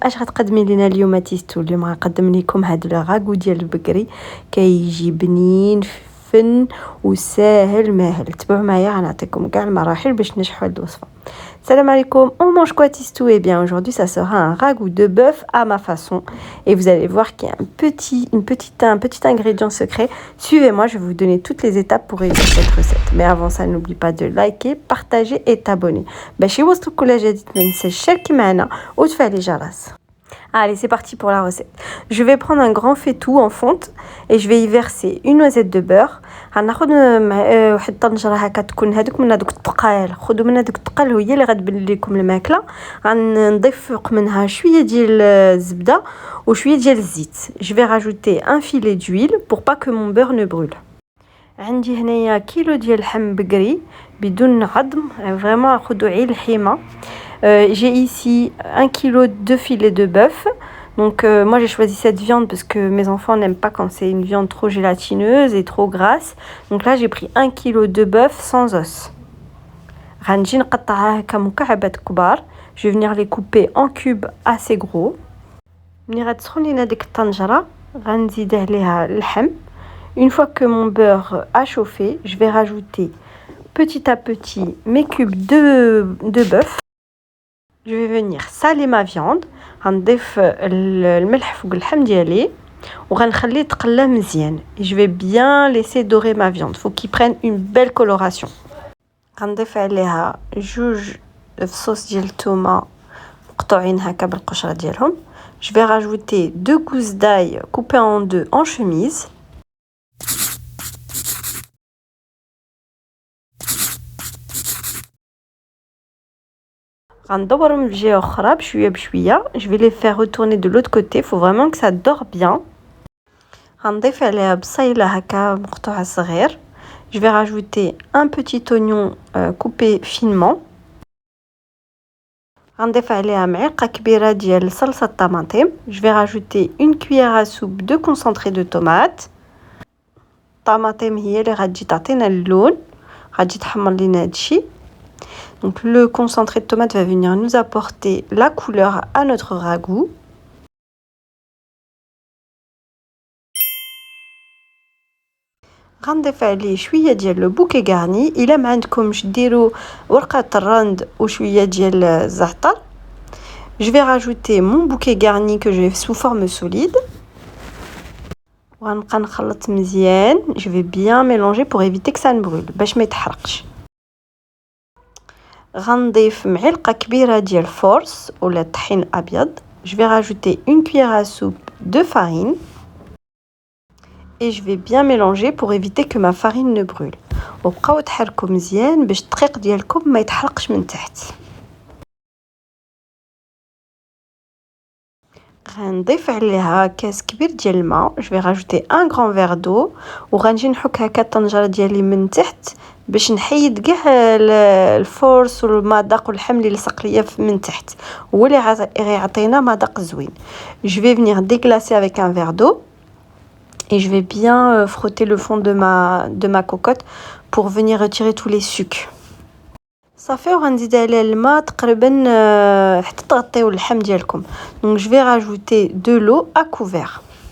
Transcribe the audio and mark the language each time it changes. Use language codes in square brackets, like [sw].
[ar] اش غتقدمي لنا اليوم تيستو؟ اليوم غنقدم لكم هاد الراغو ديال البقري، كيجي بنين فن وساهل ماهل. تبعوا معايا غنعطيكم كاع المراحل باش تنجحوا هاد الوصفه. [fr] Salam alaikum, on mange quoi Tistou? Eh bien aujourd'hui ça sera un ragoût de bœuf à ma façon et vous allez voir qu'il y a un petit ingrédient secret. Suivez-moi, je vais vous donner toutes les étapes pour réussir cette recette. Mais avant ça, n'oublie pas de liker, partager et t'abonner. [ar] باش يوصلك كل جديد ما تنساش تشاركي معنا وتفعلي الجرس. [fr] Allez, c'est parti pour la recette. Je vais prendre un grand faitout en fonte et je vais y verser une noisette de beurre. [ar] غناخذ واحد الطنجره هكا تكون هذوك من هذوك الثقال، خذوا من هذوك الثقال هي اللي غتبل لكم الماكله. غنضيف فوق منها شويه ديال الزبده وشويه ديال الزيت. [fr] Je vais rajouter un filet d'huile pour pas que mon beurre ne brûle. [ar] عندي هنايا كيلو ديال اللحم بقري بدون عظم، فريمون خذوا عين الحيمه. [fr] J'ai ici 1 kg de filet de bœuf. Donc moi j'ai choisi cette viande parce que mes enfants n'aiment pas quand c'est une viande trop gélatineuse et trop grasse. Donc là j'ai pris 1 kg de bœuf sans os. [ar] غنجي نقطعها هكا مكعبات كبار. [fr] Je vais venir les couper en cubes assez gros. [ar] ملي غتسخن لينا ديك الطنجره غنزيد عليها اللحم. [fr] Une fois que mon beurre a chauffé, je vais rajouter petit à petit mes cubes de bœuf. Je vais venir saler ma viande. [ar] غنضيف الملح فوق اللحم ديالي وغنخليه يتقلى مزيان. [fr] Et je vais bien laisser dorer ma viande. Faut qu'il prenne une belle coloration. [ar] غنضيف عليها جوج فصوص ديال الثومه مقطوعين هكا بالقشره ديالهم. [fr] Je vais rajouter 2 gousses d'ail coupées en deux en chemise. [ar] غندورهم من جهه اخرى بشويه بشويه. [fr] Je vais les faire retourner de l'autre côté. Faut vraiment que ça dore bien. [ar] غنضيف عليها بصيله هكا مقطوعه صغير. [fr] Je vais rajouter un petit oignon coupé finement. [ar] غنضيف عليها معلقه كبيره ديال صلصه الطماطم. [fr] Je vais rajouter une cuillère à soupe de concentré de tomate. [ar] الطماطم هي اللي غتجي تعطينا اللون، غتجي تحمر لينا هادشي. [fr] Donc le concentré de tomate va venir nous apporter la couleur à notre ragoût. [ar] غنضيف عليه شويه ديال لو بوكي غارني. الا ما عندكمش ديروا ورقه الرند وشويه ديال الزعتر. [fr] Je vais rajouter mon bouquet garni que je vais sous forme solide. [ar] وغنبقى نخلط مزيان. [fr] Je vais bien mélanger pour éviter que ça ne brûle [ar] باش ما يتحرقش. غنضيف معلقه كبيره ديال فورس ولا طحين ابيض. [fr] Je vais rajouter une cuillère à soupe de farine et je vais bien mélanger pour éviter que ma farine ne brûle. [ar] وبقاو تحركوا مزيان باش الدقيق ديالكم ما يتحرقش من تحت. غنضيف عليها كاس كبير ديال الماء. [fr] Je vais rajouter un grand verre d'eau [ar] وغنجي نحك هكا الطنجره ديالي من تحت باش نحيد كاع الفورس والمذاق والحم اللي لصق ليا من تحت، هو اللي غيعطينا مذاق زوين. [fr] Je vais venir déglacer avec un verre d'eau et je vais bien frotter le fond de ma cocotte pour venir retirer tous les sucs. [ar] صافي وغنزيد عليه الماء تقريبا حتى تغطيو اللحم ديالكم. [fr] Donc je vais rajouter de l'eau à couvert.